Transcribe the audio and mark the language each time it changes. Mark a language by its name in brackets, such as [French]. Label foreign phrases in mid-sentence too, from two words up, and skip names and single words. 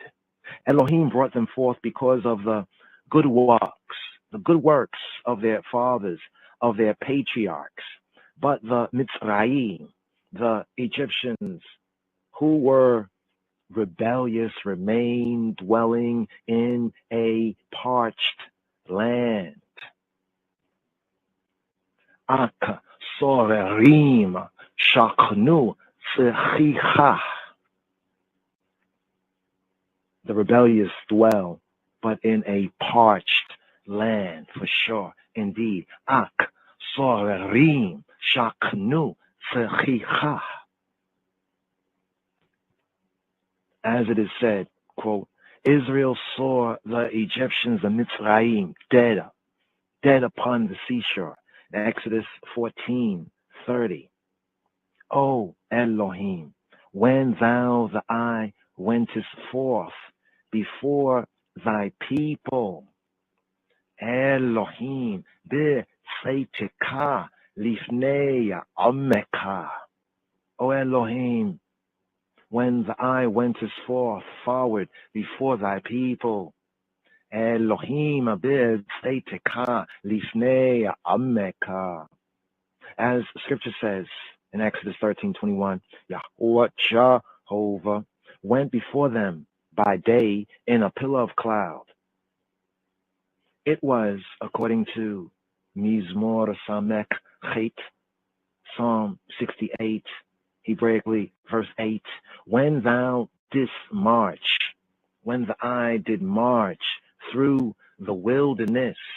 [English] Elohim brought them forth because of the good works of their fathers, of their patriarchs. But the Mitzrayim, the Egyptians, who were rebellious, remained dwelling in a parched land. [Hebrew] אך סוררים שכנו צחיחה. [English] The rebellious dwell, but in a parched land, for sure, indeed. [Hebrew] אך סוררים שכנו צחיחה. [English] As it is said, quote, Israel saw the Egyptians, the Mitzrayim, dead upon the seashore. Exodus 14:30. O Elohim, when thou the eye wentest forth before thy people, [Hebrew] אלהים בצאתך לפני עמך. [English] O Elohim, when the eye wentest forth forward before thy people, [Hebrew] אלהים בצאתך לפני עמך. [English] As Scripture says in Exodus 13:21, Yahweh Jehovah went before them by day in a pillar of cloud. It was, according to Mizmor Samek Chet, Psalm 68, Hebraically, verse 8, when thou didst march, when the eye did march through the wilderness,